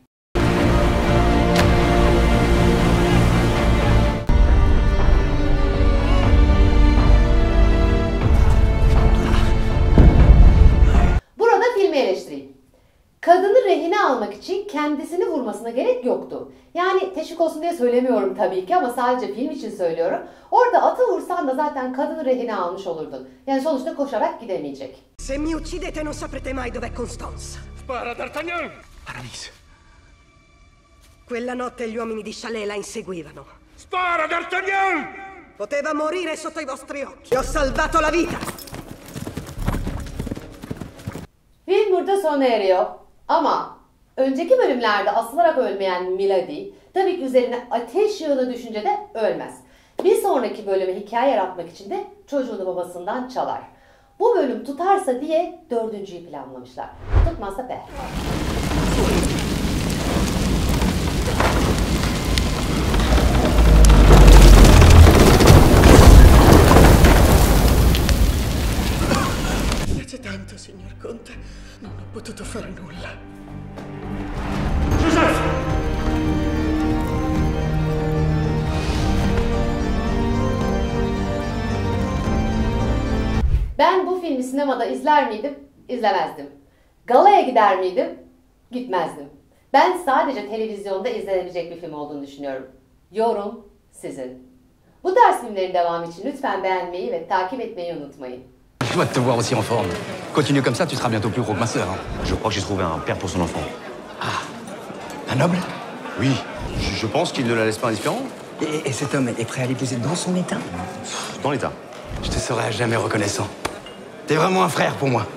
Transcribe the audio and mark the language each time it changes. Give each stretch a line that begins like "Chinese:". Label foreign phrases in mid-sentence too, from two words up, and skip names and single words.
Turkish: Burada filmi eleştireyim. Kadını rehine almak için kendisini vurmasına gerek yoktu. Yani teşvik olsun diye söylemiyorum tabii ki ama sadece film için söylüyorum. Orada atı vursan da zaten kadını rehine almış olurdun. Yani sonuçta koşarak gidemeyecek.
Italian: Se mi uccidete non saprete mai dov'è Constance. Spara, D'Artagnan! Aramis. Quella notte gli uomini di Chalais la inseguivano. Spara, D'Artagnan! Poteva morire sotto i vostri occhi. Ho salvato la vita.
Turkish: Film burada sona eriyor. Ama önceki bölümlerde asılarak ölmeyen Milady tabii ki üzerine ateş yağını düşünce de ölmez. Bir sonraki bölüme hikaye yaratmak için de çocuğunu babasından çalar. Bu bölüm tutarsa diye 4.'yü planlamışlar. Tutmazsa be.
Italian: Piace tanto, signor Conte. Non ho potuto fare nulla.
Turkish: Ben bu filmi sinemada izler miydim? İzlemezdim. Galaya gider miydim? Gitmezdim. Ben sadece televizyonda izlenebilecek bir film olduğunu düşünüyorum. Yorum sizin. Bu tarz filmlerin devamı için lütfen beğenmeyi ve takip etmeyi unutmayın.
French: Je dois te voir aussi en forme. Continue comme ça, tu seras bientôt plus gros que ma sœur. Hein. Je crois que j'ai trouvé un père pour son enfant. Un noble? Oui, je pense qu'il ne la laisse pas indifférent. Et cet homme est prêt à l'épouser dans son état? Dans l'état. Je te serai à jamais reconnaissant. T'es vraiment un frère pour moi.